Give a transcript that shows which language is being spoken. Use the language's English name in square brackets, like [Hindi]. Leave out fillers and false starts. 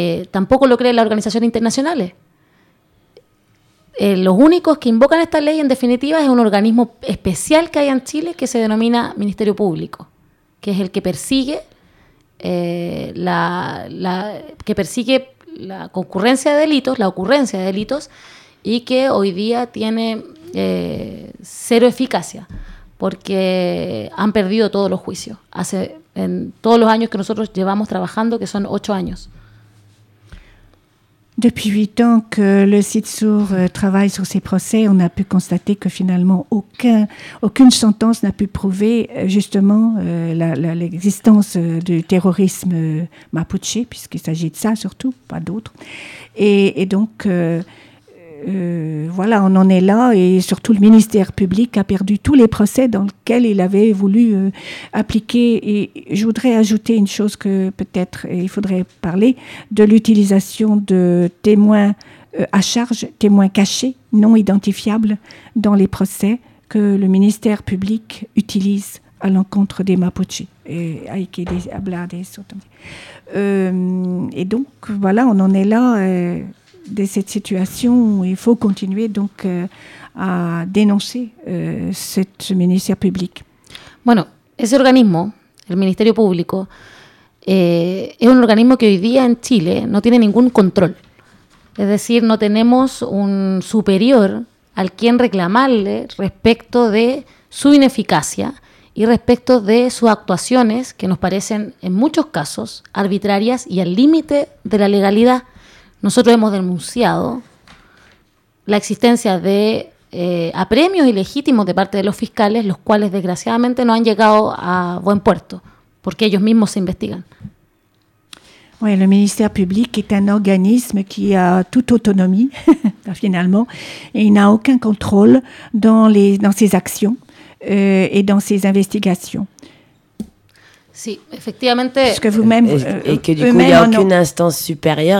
[Spanish] Tampoco lo creen las organizaciones internacionales. Los únicos que invocan esta ley, en definitiva, es un organismo especial que hay en Chile que se denomina Ministerio Público, que es el que persigue la concurrencia de delitos, la ocurrencia de delitos, y que hoy día tiene cero eficacia, porque han perdido todos los juicios, en todos los años que nosotros llevamos trabajando, que son 8 años. [French] Depuis 8 ans que le CIDSUR travaille sur ces procès, on a pu constater que finalement aucune sentence n'a pu prouver justement l'existence du terrorisme mapuche, puisqu'il s'agit de ça surtout, pas d'autre. Et donc, on en est là, et surtout le ministère public a perdu tous les procès dans lesquels il avait voulu appliquer. Et je voudrais ajouter une chose que peut-être il faudrait parler, de l'utilisation de témoins à charge, témoins cachés, non identifiables, dans les procès que le ministère public utilise à l'encontre des Mapuches. Et donc, on en est là. De cette situation où il faut continuer donc à dénoncer ce ministère public. [Spanish] Bueno, ese organismo, el Ministerio Público, es un organismo que hoy día en Chile no tiene ningún control. Es decir, no tenemos un superior al quien reclamarle respecto de su ineficacia y respecto de sus actuaciones, que nos parecen en muchos casos arbitrarias y al límite de la legalidad. Nosotros hemos denunciado la existencia de apremios ilegítimos de parte de los fiscales, los cuales desgraciadamente no han llegado a buen puerto, porque ellos mismos se investigan. [French] Oui, le ministère public est un organisme qui a toute autonomie, finalement, et il n'a aucun contrôle dans ses actions et dans ses investigations. [Spanish] Sí, efectivamente. [French] Parce que vous-même, et que du coup, il n'y a aucune instance supérieure.